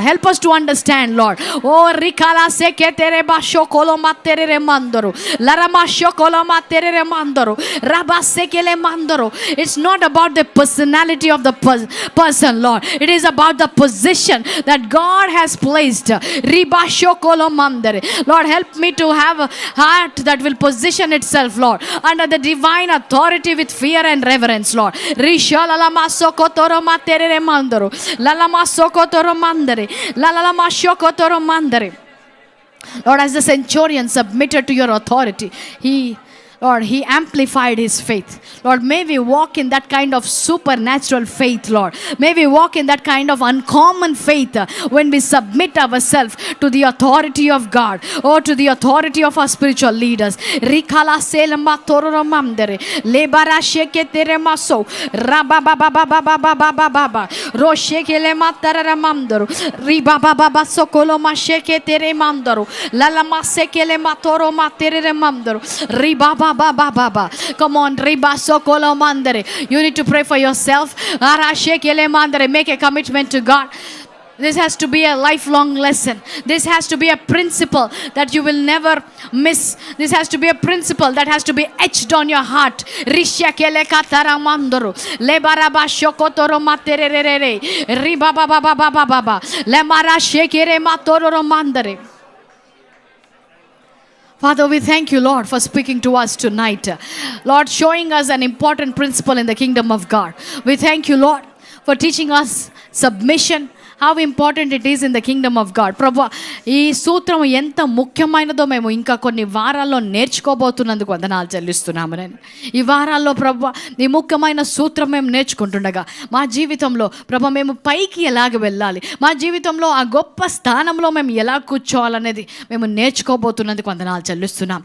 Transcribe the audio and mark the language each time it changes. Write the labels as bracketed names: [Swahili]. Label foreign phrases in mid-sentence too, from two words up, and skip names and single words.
[English] Help us to understand, Lord. Oh, rikala seketere bashokolo matere mandoro, larama shokolo matere mandoro, rabasekele mandoro. It's not about the personality of the person, Lord. It is about the position that God has placed. Ribashokolo mandere. Lord, help me to have a heart that will position itself, Lord, under the divine authority with fear and reverence, Lord. Lord, as the centurion submitted to your authority, he amplified his faith. Lord, may we walk in that kind of supernatural faith, Lord. May we walk in that kind of uncommon faith when we submit ourselves to the authority of God or to the authority of our spiritual leaders. Rikala selama tororamandere lebara sheketere maso rababababababababa roshekele matararamandoro ribabababa sokolo masheketere mandoro lala masekele matoro matere mandoro ribaba ba. Come on, riba sokolo mandere. You need to pray for yourself. Arashekele mandere. Make a commitment to God. This has to be a lifelong lesson. This has to be a principle that you will never miss. This has to be a principle that has to be etched on your heart. Rishakele katara mandoro. Lebaraba shokotoro materere. Riba ba ba ba ba ba ba ba. Lemara shekere matoro mandere. Father, we thank you, Lord, for speaking to us tonight. Lord, showing us an important principle in the kingdom of God. We thank you, Lord, for teaching us submission. How important it is in the kingdom of God. [Telugu] ప్రభు ఈ సూత్రం ఎంత ముఖ్యమైనదో మేము ఇంకా కొన్ని వారాల్లో నేర్చుకోబోతున్నందుకు వందనాలు చెల్లిస్తున్నాము. నేను ఈ వారాల్లో ప్రభు ఈ ముఖ్యమైన సూత్రం మేము నేర్చుకుంటుండగా మా జీవితంలో ప్రభు మేము పైకి ఎలాగ వెళ్ళాలి, మా జీవితంలో ఆ గొప్ప స్థానంలో మేము ఎలా కూర్చోవాలనేది మేము నేర్చుకోబోతున్నందుకు వందనాలు చెల్లిస్తున్నాం.